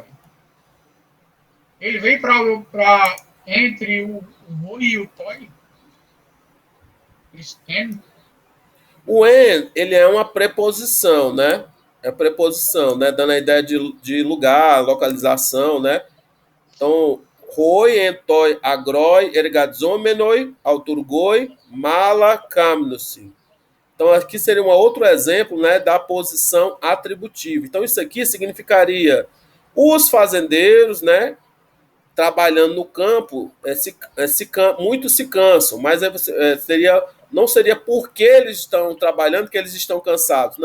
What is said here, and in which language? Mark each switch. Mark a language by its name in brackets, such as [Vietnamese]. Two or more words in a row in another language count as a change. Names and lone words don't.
[Portuguese] Ele vem para entre o Roi e o Toi. O en, ele é uma preposição, né? É preposição, né? Dando a ideia de lugar, localização, né? Então, [Greek] οἱ, ἐν τῷ, ἀγρῷ, ἐργαζόμενοι, αὐτουργοί, μάλα, κάμνουσι. [Portuguese] Então, aqui seria um outro exemplo, né, da posição atributiva. Então, isso aqui significaria os fazendeiros, né, trabalhando no campo, muitos se cansam, mas não seria porque eles estão trabalhando que eles estão cansados.